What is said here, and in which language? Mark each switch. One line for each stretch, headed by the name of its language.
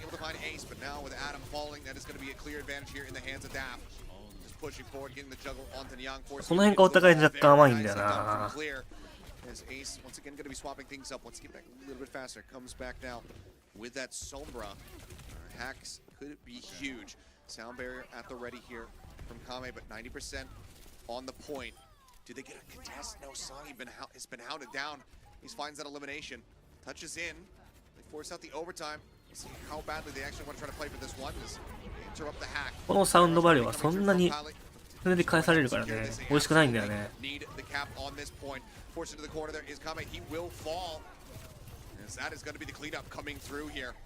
English: But now with Adam falling, that is going to be a clear advantage here in the hands of Daft. Just pushing forward, getting the juggle onto Nyang.
Japanese: この辺がお互い若干甘いんだよな。
English: As Ace once again going to be swapping things up. Let's get back a little bit faster. Comes back now with that Sombra. Hacks could be huge. Sound barrier at the ready here from Kame, but 90% on the point. Do they get a contest? No, Soggy has been hounded down. He finds that elimination, touches in. They force out the overtime. We'll see how badly they actually want to try to play for this one. Just interrupt the hack.
Japanese: このサウンドバリアはそんなにそれで返されるからね、美味しくないんだよね。
English: Need the cap on this point. Forced into the corner there is Kame. He will fall. As that is going to be the cleanup coming through here.